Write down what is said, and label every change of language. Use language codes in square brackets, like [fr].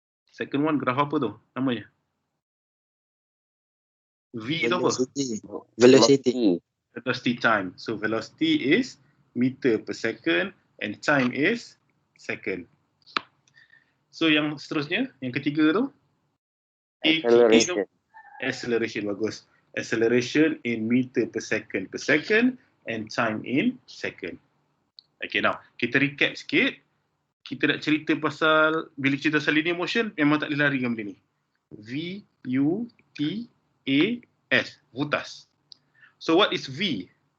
[en] Second one [ms] graf apa tu namanya? V tu apa? [en] Velocity. Velocity time. So velocity is meter per second and time is second. [ms] So yang seterusnya, yang ketiga tu? [en] Acceleration. Acceleration, [ms] bagus. [en] Acceleration in meter per second and time in second. Okay, now [ms] kita recap sikit. Kita nak cerita pasal, bila cerita pasal linear motion, memang tak boleh lari dengan benda ni. [en] V-U-T-A-S, vutas. So what is V?